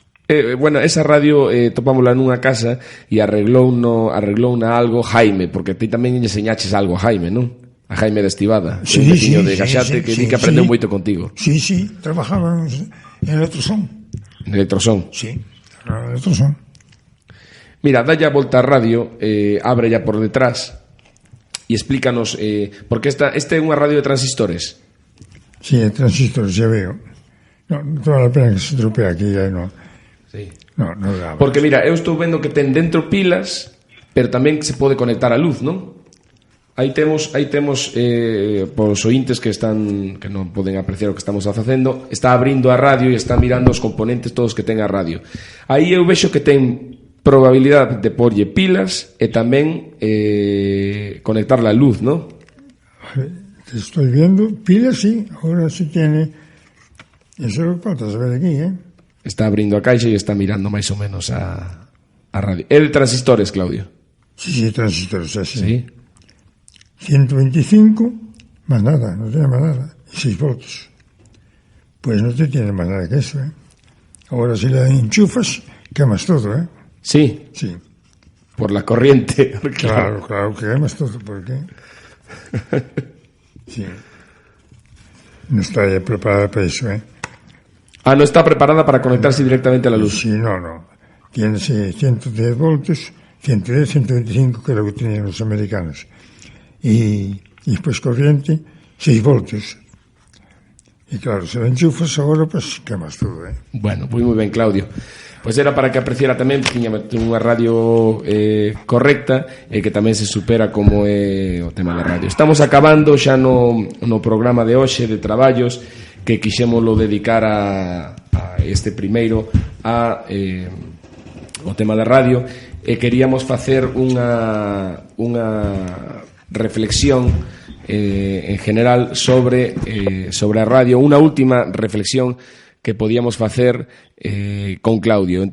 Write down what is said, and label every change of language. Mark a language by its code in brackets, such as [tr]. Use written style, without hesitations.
[gl] Bueno, esa radio topámosla nunha casa e arreglou algo Jaime, porque ti tamén enseñaches algo a Jaime, non? A Jaime de Estivada, un veciño de Gaxate que di que aprendeu moito contigo. [es] Sí, trabajaba en Electroson. En Electroson? Sí, en Electroson. [gl] Mira, dalle a volta a radio, abre ya por detrás e explícanos, porque esta é unha radio de transistores. [es] Sí, de transistores, ya veo. No vale a pena que se estropea aquí, ya no. Sí. [gl] No dá. Porque mira, eu estou vendo que ten dentro pilas, pero tamén se pode conectar a luz, non? Aí temos por os ointes que non poden apreciar o que estamos facendo, está abrindo a radio e está mirando os componentes todos que ten a radio. Aí eu vexo que ten probabilidade de porlle pilas e tamén conectar la luz, ¿no? [es] Te estoy viendo, pilas sí, ahora sí tiene [gl] Eso é o que falta saber aquí, Está abrindo a caixa e está mirando máis ou menos a radio. É de transistores, Claudio? [es] Sí, transistores, así. Sí. 125, más nada, no tiene más nada. Y 6 voltios. Pues no te tiene más nada que eso, Ahora si la enchufas, quemas todo, Sí. Sí. Por la corriente. Claro, que quemas todo, porque... Sí. No está ya preparada para eso, Ah, no está preparada para conectarse directamente a la luz. Sí, no. Tiene 110 voltios, 110, 125, que es lo que tenían los americanos. Y después corriente, 6 voltios. Y claro, se la enchufas ahora, pues quemas todo, Bueno, pues muy ben, Claudio. [gl] Pois era para que apreciara tamén que tiña unha radio correcta e que tamén se supera como é o tema da radio. Estamos acabando xa no programa de hoxe de traballos que quixémolo dedicar a este primeiro o tema da radio e queríamos facer unha reflexión en general sobre a radio, unha última reflexión que podíamos facer con Claudio.